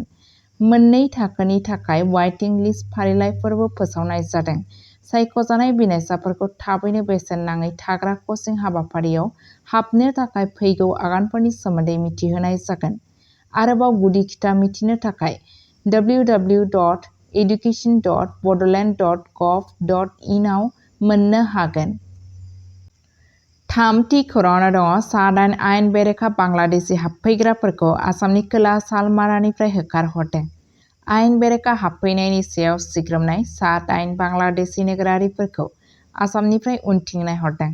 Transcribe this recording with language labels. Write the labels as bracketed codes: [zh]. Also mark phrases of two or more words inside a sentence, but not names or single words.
[brx] मोननै थाखोनि थाखाय वाइटिं लिस्ट फारिलाइफोरबो फोसावनाय जादों। सायख'जानाय बिनायसाफोरखौ थाबैनो बेसेन नाङै थाग्रा कचिं हाबाफारियाव हाबनो थाखाय फैगौ आगानफोरनि सोमोन्दै मिथिहोनाय जागोन। आरोबाव गुदि खिथा मिथिनो थाखाय www.education.bodoland.gov.in आव मोननो हागोन। थामथि खौराङानो दङ सा-8 आयेन बेरेखा बांलादेशी हाबफैग्राफोरखौ आसामनि खोला सालमारानिफ्राय होखारहरदों। आयेन बेरेखा हाबफैनायनि सायाव सिग्रोमनाय सा-8 बांलादेशी नोगोरारिफोरखौ आसामनिफ्राय उनथिं नायहरदों।